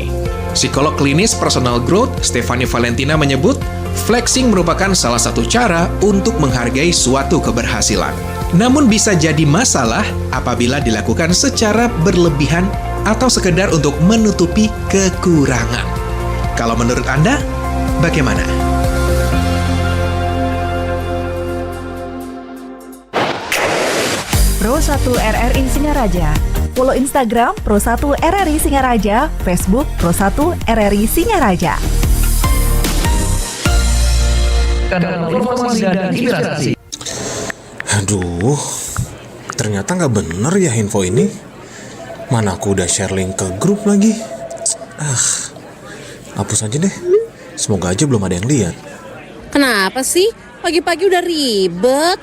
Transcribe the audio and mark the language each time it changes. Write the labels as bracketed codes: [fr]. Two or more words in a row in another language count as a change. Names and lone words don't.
[id] Psikolog klinis [en] personal growth [id] Stephanie Valentina menyebut, flexing merupakan salah satu cara untuk menghargai suatu keberhasilan. Namun bisa jadi masalah apabila dilakukan secara berlebihan atau sekedar untuk menutupi kekurangan. Kalau menurut Anda, bagaimana? Pro 1 RRI Singaraja. Follow Instagram Pro 1 RRI Singaraja, Facebook Pro 1 RRI Singaraja. Kanal informasi dan inspirasi. Aduh, ternyata nggak bener ya info ini. Mana aku udah [en] share link [id] ke grup lagi. Hapus aja deh. Semoga aja belum ada yang lihat. Kenapa sih? Pagi-pagi udah ribet.